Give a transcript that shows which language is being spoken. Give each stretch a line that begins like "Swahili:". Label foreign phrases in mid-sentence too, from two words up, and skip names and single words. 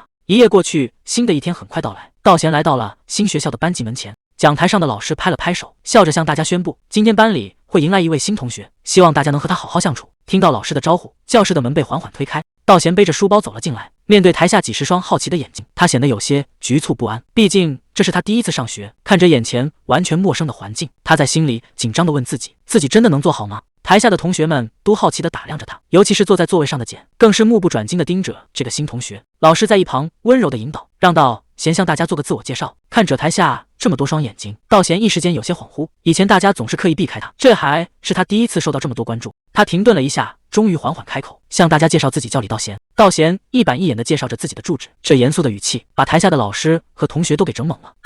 Chinese: 一夜過去，新的一天很快到來。道賢來到了新學校的班級門前，講台上的老師拍了拍手，笑着向大家宣布，今天班裡會迎來一位新同學，希望大家能和他好好相處。聽到老師的招呼，教室的門被緩緩推開，道賢背着書包走了進來。面對台下幾十雙好奇的眼睛，他顯得有些局促不安。畢竟這是他第一次上學，看着眼前完全陌生的環境，他在心裡緊張地問自己真的能做好嗎？台下的同學們都好奇地打量着他，尤其是坐在座位上的簡，更是目不轉睛地盯着這個新同學。老師在一旁溫柔地引導，讓道賢向大家做個自我介紹。看着台下這麼多雙眼睛，道賢一時間有些恍惚。以前大家總是刻意避開他，這還是他第一次受到這麼多關注。他停頓了一下，終於緩緩開口，向大家介紹自己叫李道賢。道賢一板一眼地介紹着自己的住址，這嚴肅的語氣把台下的老師和同學都給整懵了。